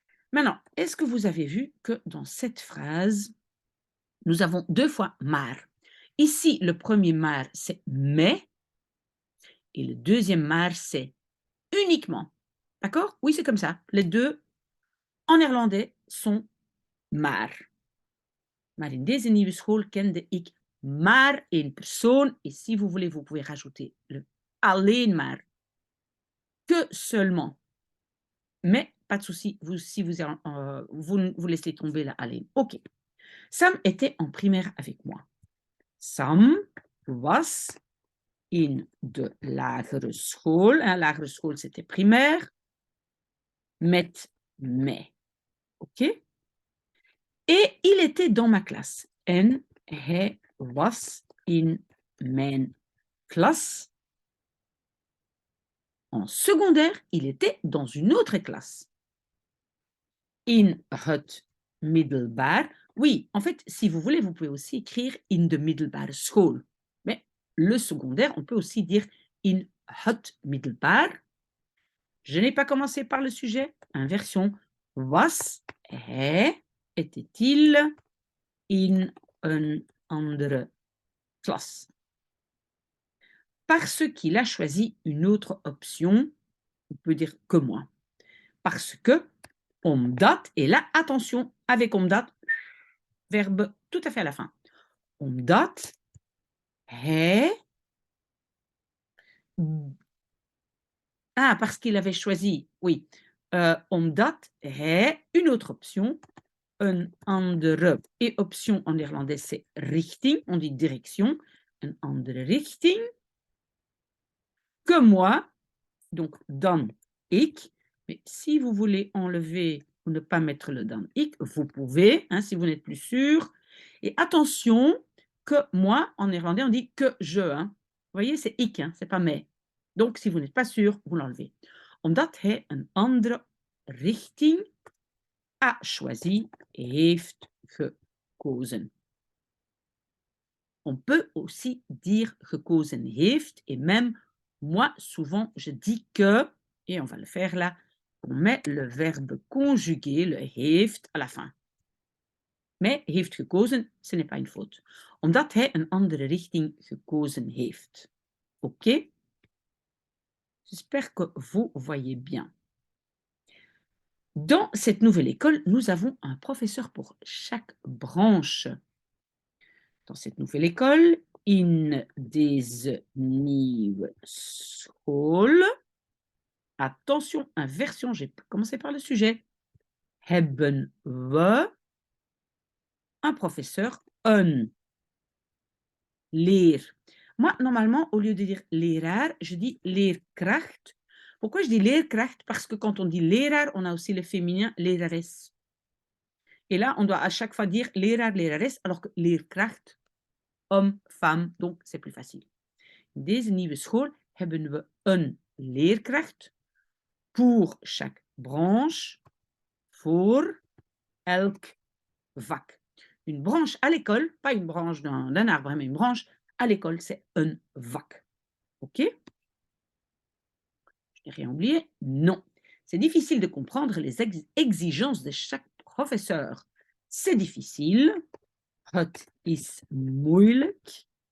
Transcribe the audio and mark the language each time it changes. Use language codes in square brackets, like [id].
[fr] Maintenant, est-ce que vous avez vu que dans cette phrase, nous avons 2 fois maar. Ici, le premier maar, c'est mais, et le deuxième maar, c'est uniquement. D'accord? Oui, c'est comme ça. Les deux, en néerlandais, sont maar. [nl] Maar in deze nieuwe school kende ik maar één persoon. [fr] Et si vous voulez, vous pouvez rajouter le alleen maar. Que seulement. Mais pas de souci, si vous laissez tomber la alleen. OK. Sam était en primaire avec moi. [nl] Sam was in de lagere school. [fr] Lagere school, c'était primaire. [nl] Met mij. [fr] OK? Et il était dans ma classe. [nl] En hij was in mijn klas. [fr] En secondaire, il était dans une autre classe. [nl] In het middelbaar. [fr] Oui, en fait, si vous voulez, vous pouvez aussi écrire [nl] in de middelbare school. [fr] Mais le secondaire, on peut aussi dire [nl] in het middelbaar. [fr] Je n'ai pas commencé par le sujet. Inversion. [nl] Was hij, [fr] était-il [nl] in een andere klas? [fr] Parce qu'il a choisi une autre option, on peut dire que moi. Parce que, omdat, et là, attention, avec omdat, verbe tout à fait à la fin. [nl] Omdat hij. [fr] Ah, parce qu'il avait choisi, oui. [nl] Omdat hij, [fr] une autre option, [nl] een andere. [fr] Et option en néerlandais, c'est richting, on dit direction. [nl] Een andere richting. [fr] Que moi, donc [nl] dan ik. [fr] Mais si vous voulez enlever ou ne pas mettre le [nl] dan ik, [fr] vous pouvez, hein, si vous n'êtes plus sûr. Et attention, que moi, en néerlandais, on dit que je. Hein. Vous voyez, c'est ik, hein, c'est pas mais. Donc, si vous n'êtes pas sûr, vous l'enlevez. [nl] Omdat hij een andere richting [fr] a choisi, [nl] heeft gekozen. [fr] On peut aussi dire gekozen heeft, et même moi, souvent, je dis que, et on va le faire là, on met le verbe conjugué, le heeft, à la fin. Mais heeft gekozen, ce n'est pas une faute. [nl] Omdat hij een andere richting gekozen heeft. [fr] OK? J'espère que vous voyez bien. Dans cette nouvelle école, nous avons un professeur pour chaque branche. Dans cette nouvelle école, [nl] in deze nieuwe school. [fr] Attention, inversion, j'ai commencé par le sujet. [nl] Hebben we [fr] un professeur, [nl] een leer. [fr] Moi, normalement, au lieu de dire leraar, je dis leerkracht. Pourquoi je dis leerkracht? Parce que quand on dit leraar, on a aussi le féminin lerares. Et là, on doit à chaque fois dire leraar, lerares, alors que leerkracht, homme, femme, donc c'est plus facile. [nl] In deze nieuwe school hebben we een leerkracht [fr] pour chaque branche, [nl] voor elk vak. [fr] Une branche à l'école, pas une branche d'un arbre, mais une branche à l'école, c'est un vak. OK? Je n'ai rien oublié? Non. C'est difficile de comprendre les exigences de chaque professeur. C'est difficile. [nl] Het is moeilijk.